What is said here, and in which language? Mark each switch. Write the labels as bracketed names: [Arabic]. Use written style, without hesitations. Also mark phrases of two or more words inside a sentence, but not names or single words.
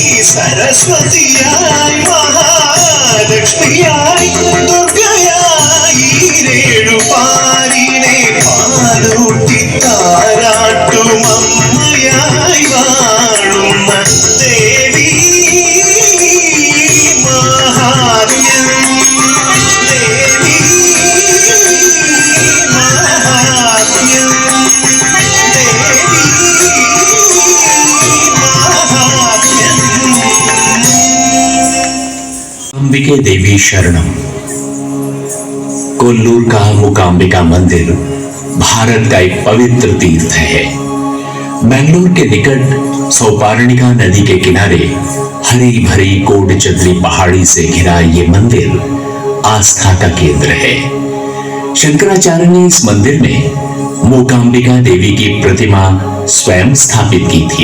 [Malayalam] സരസ്വതിയായി മഹാലക്ഷ്മിയായി ദുർഗയായി രേണുപാലിനെ പാലൂട്ടി താരാട്ടും അമ്മയായി വാഴുന്ന ദേവി മഹാത്മ്യം. ദേവി മഹാത്മ്യം. [Sanskrit] अंबिके देवी शरणम। [Hindi] कोल्लूर का मूकांबिका मंदिर भारत का एक पवित्र तीर्थ है। बेंगलुरु के निकट सौपार्णिका नदी के किनारे हरी भरी कोटचद्री पहाड़ी से घिरा ये मंदिर आस्था का केंद्र है। शंकराचार्य ने इस मंदिर में मूकांबिका देवी की प्रतिमा स्वयं स्थापित की थी।